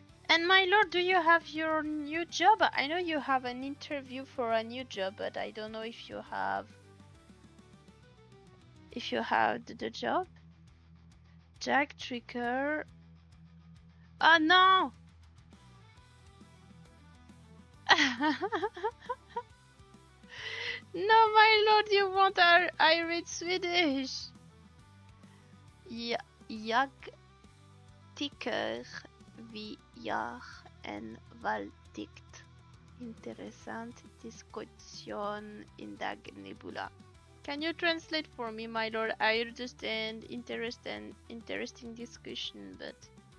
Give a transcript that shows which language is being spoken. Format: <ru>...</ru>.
<en>And my lord, do you have your new job? I know you have an interview for a new job, but I don't know if you have the job. Jack Tricker. Oh no! No, my lord, you want I read Swedish.</en> <sv>Jag tycker vi gör en väldigt intressant diskussion idag, Nebula.</sv> <en>Can you translate for me, my lord? I understand interesting discussion, but...</en>